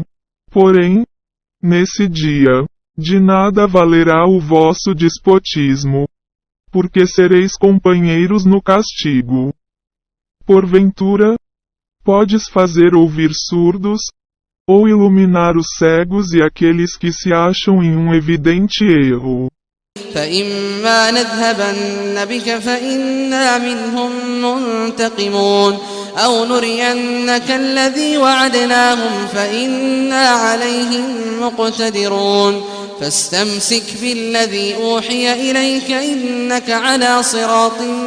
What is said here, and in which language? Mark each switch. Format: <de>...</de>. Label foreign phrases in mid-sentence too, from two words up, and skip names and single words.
<pt>Porém, nesse dia, de nada valerá o vosso despotismo, porque sereis companheiros no castigo. Porventura, podes fazer ouvir surdos, ou iluminar os cegos e aqueles que se acham em um evidente erro.</pt> <ar>فإما نذهبن بك فإنا منهم منتقمون أو نرينك الذي وعدناهم فإنا عليهم مقتدرون فاستمسك بالذي أوحي إليك إنك على صراط</ar>